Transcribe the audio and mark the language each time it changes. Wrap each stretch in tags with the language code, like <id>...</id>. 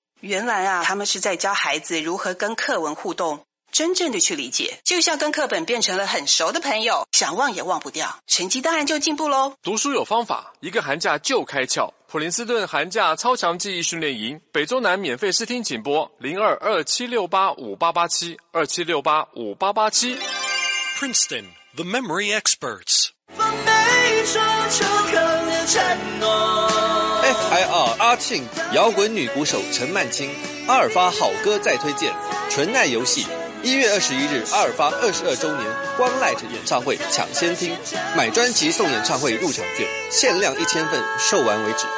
<zh>原来啊，他们是在教孩子如何跟课文互动，真正的去理解，就像跟课本变成了很熟的朋友，想忘也忘不掉，成绩当然就进步咯。读书有方法，一个寒假就开窍，普林斯顿寒假超强记忆训练营，北中南免费试听，请拨02-2768-5887 2768-5887。</zh> <en>Princeton, the memory experts.</en> <zh>FIR 阿庆，摇滚女鼓手陈曼青，阿尔法好歌再推荐，纯奈游戏，1月21日阿尔法22周年光 light 演唱会抢先听，买专辑送演唱会入场券，限量1000份，售完为止。</zh>